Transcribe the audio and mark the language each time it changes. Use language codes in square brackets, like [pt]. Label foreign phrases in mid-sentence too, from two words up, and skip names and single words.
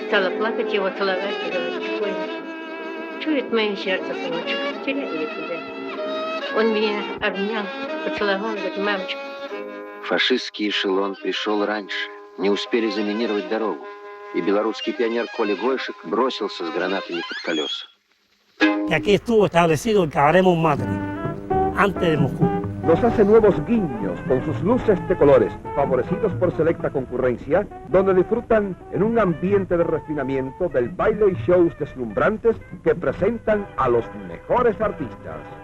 [ru] Стала плакать его, целовать и говорить: Коля, чует мое сердце, сыночек, теряю я тебя. Он меня обнял, поцеловал, говорит: мамочка. Фашистский эшелон пришел раньше. Не успели заминировать дорогу. И белорусский пионер Коля Гойшик бросился с гранатами под колеса. [es] Aquí estuvo establecido el Cabaret Montmartre, antes de Moscú. Nos hace nuevos guiños con sus luces de colores, favorecidos por selecta concurrencia, donde disfrutan en un ambiente de refinamiento del baile y shows deslumbrantes que presentan a los mejores artistas.